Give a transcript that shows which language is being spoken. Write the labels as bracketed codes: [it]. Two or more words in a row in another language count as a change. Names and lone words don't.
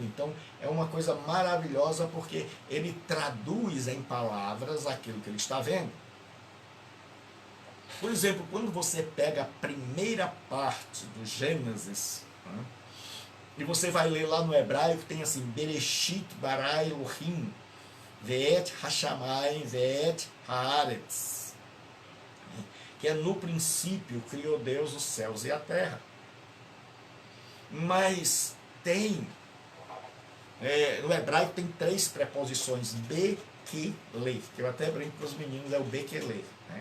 [pt] Então, é uma coisa maravilhosa, porque ele traduz em palavras aquilo que ele está vendo. Por exemplo, quando você pega a primeira parte do Gênesis, né, e você vai ler lá no hebraico, tem assim, [he] בראשית ברא אלהים ואת השמים ואת הארץ, [pt] que é no princípio criou Deus os céus e a terra. Mas tem, no hebraico tem 3 preposições, be, que, le, que eu até brinco com os meninos, é o be, que, le, né?